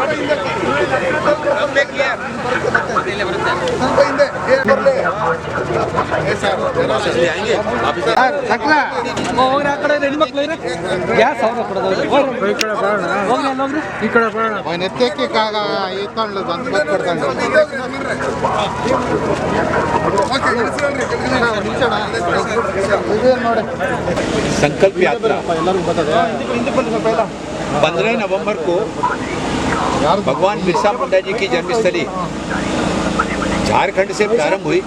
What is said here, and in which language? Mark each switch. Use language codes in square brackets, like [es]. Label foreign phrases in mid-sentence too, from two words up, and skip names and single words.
[kn] ಸ್ವಲ್ಪ ಹಿಂದೆ ಬರಲಿ. ಹೋಗ್ರಿ ಆ ಕಡೆ ಹೆಣ್ಮಕ್ಳು ಗ್ಯಾಸ್ ಅವ್ರ ಕೊಡೋದು ಹೋಗ್ರಿ ಈ ಕಡೆ ಬರೋಣ ನೆತ್ತಕ್ಕೆ [hi] संकल्प यात्रा 15 नवंबर को भगवान बिरसा मुंडा जी की जन्मस्थली झारखंड से प्रारंभ हुई।